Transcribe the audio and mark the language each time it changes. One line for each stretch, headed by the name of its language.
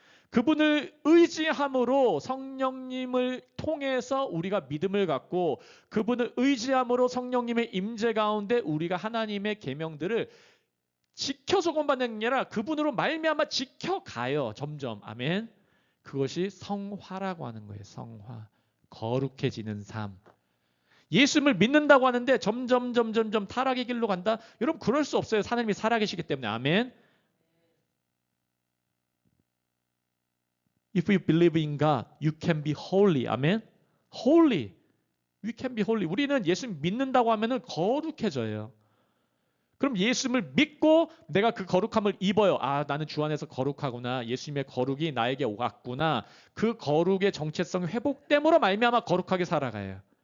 Korean: 그분을 의지함으로 성령님을 통해서 우리가 믿음을 갖고 그분을 의지함으로 성령님의 임재 가운데 우리가 하나님의 계명들을 지켜서 구원받는 게 아니라 그분으로 말미암아 지켜가요. 점점. 아멘. 그것이 성화라고 하는 거예요. 성화. 거룩해지는 삶. 예수님을 믿는다고 하는데 점점 타락의 길로 간다? 여러분 그럴 수 없어요. 하나님이 살아계시기 때문에. 아멘.
English: If you believe in God, you can be holy. 아멘. Holy. We can be holy.
Korean: 우리는 예수님 믿는다고 하면은 거룩해져요. 그럼 예수님을 믿고 내가 그 거룩함을 입어요. 아, 나는 주 안에서 거룩하구나. 예수님의 거룩이 나에게 왔구나. 그 거룩의 정체성 회복됨으로 말미암아 거룩하게 살아가요.